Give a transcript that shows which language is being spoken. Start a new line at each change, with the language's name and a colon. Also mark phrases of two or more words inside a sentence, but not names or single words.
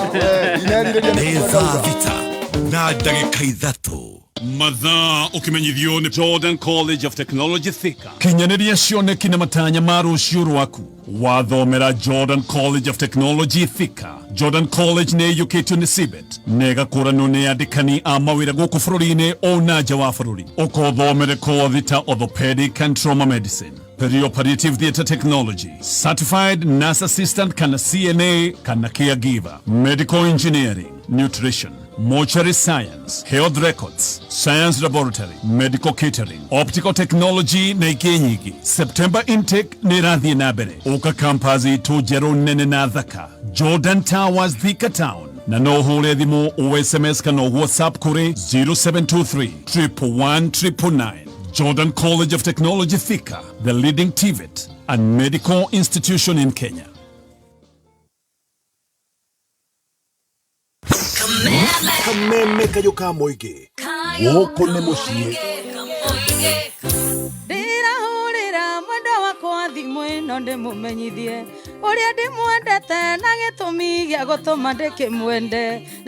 Kikuyu: nĩ thaa thita na ndagĩka ithatũ mathaa ũkĩmenyithio nĩ Jordan College of Technology Thika kinyanĩria cioneki na matanya ma rũciũ rwaku wathomera Jordan College of Technology Thika. Jordan College nĩ ĩiyũkĩtio nĩ CBET na ĩgakũranwo nĩ andĩkani a mawĩra gũkũ bũrũri-inĩ o na nja wa bũrũri ũkothomere kothi ta
English: orthopedic and trauma medicine, perioperative theatre technology, certified nurse assistant
Kikuyu: kana CNA kana caregiver,
English: medical engineering, nutrition, mortuary science, health records, science laboratory, medical catering, optical technology
Kikuyu: na ingĩ nyingĩ.
English: September intake
Kikuyu: nĩ ĩrathiĩ na mbere ũka campus itũ njerũ nene na thaka Jordan Towers Thika Town na no hũre thimũ o SMS kana WhatsApp kũrĩ 0723 111 999.
English: Jordan College of Technology Thika, the leading TVET and medical institution in Kenya. Kameme kayoka moige. Woko ne moshie.
Kikuyu: Ndirahurira mwendo wakwa thimwe no ndimumenyithie uria ndimwendete na gitumi gia gutuma ndikimwende ni